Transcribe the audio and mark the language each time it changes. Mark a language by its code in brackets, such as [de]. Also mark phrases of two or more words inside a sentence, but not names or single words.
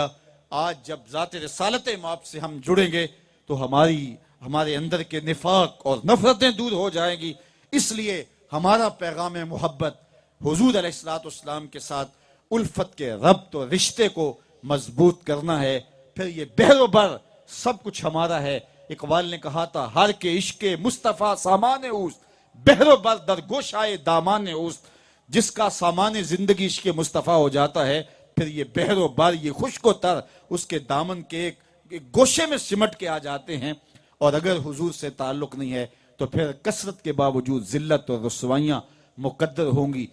[ur] آج جب ذات رسالت مآب سے ہم جڑیں گے تو ہمارے اندر کے نفاق اور نفرتیں دور ہو جائیں گی. اس لیے ہمارا پیغام محبت حضور علیہ الصلوۃ والسلام کے ساتھ الفت کے ربط و رشتے کو مضبوط کرنا ہے. پھر یہ بحر و بر سب کچھ ہمارا ہے. اقبال نے کہا تھا [fa] ہر کے عشق مصطفیٰ سامان اوست, بحر و بر در گوشائے دامان اوست. [ur] جس کا سامان زندگی عشق مصطفیٰ ہو جاتا ہے پھر یہ بحر و بر یہ خشک و تر اس کے دامن کے ایک گوشے میں سمٹ کے آ جاتے ہیں. اور اگر حضور سے تعلق نہیں ہے تو پھر کثرت کے باوجود ذلت اور رسوائیاں مقدر ہوں گی.